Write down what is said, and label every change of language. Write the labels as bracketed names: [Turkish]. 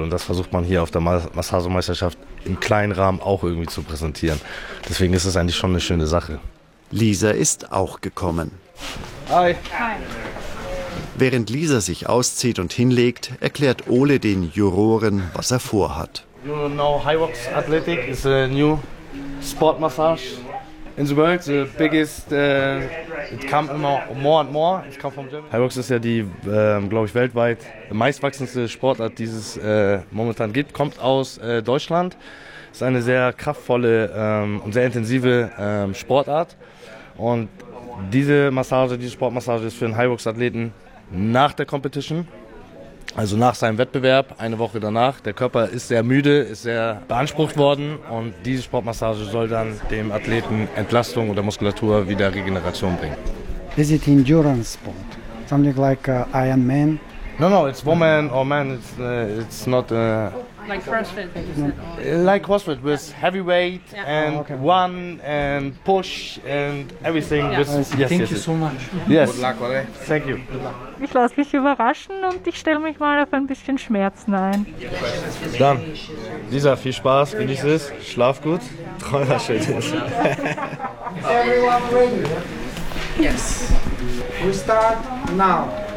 [German] Und das versucht man hier auf der Massagemeisterschaft im kleinen Rahmen auch irgendwie zu präsentieren. Deswegen ist es eigentlich schon eine schöne Sache. Lisa ist auch gekommen. [English] Hi. Hi. [German] Während Lisa sich auszieht und hinlegt, erklärt Ole den Juroren, was er vorhat. [English] You know, Hiwox Athletic is a new sport massage. In the world, the biggest, it comes immer more and more. It comes from Germany. [German] Hiwox ist ja die, glaube ich, weltweit meistwachsendste Sportart, die es momentan gibt. Kommt aus Deutschland. Ist eine sehr kraftvolle und sehr intensive Sportart. Und diese Massage, diese Sportmassage ist für einen Hiwox-Athleten nach der Competition, also nach seinem Wettbewerb, 1 Woche danach. Der Körper ist sehr müde, ist sehr beansprucht worden und diese Sportmassage soll dann dem Athleten Entlastung oder Muskulatur wieder Regeneration bringen. [English] Is it endurance sport? Something like Iron Man? No, it's woman or man, it's not Like CrossFit. Like CrossFit with heavyweight and one and push and everything. Yeah. Thank you so much. Good luck, okay? Thank you. [German] Ich lasse mich überraschen und ich stelle mich mal auf ein bisschen Schmerzen ein. Dann, Lisa, viel Spaß, genieß es, schlaf gut, träum was Schönes. [English] Yes. We start now.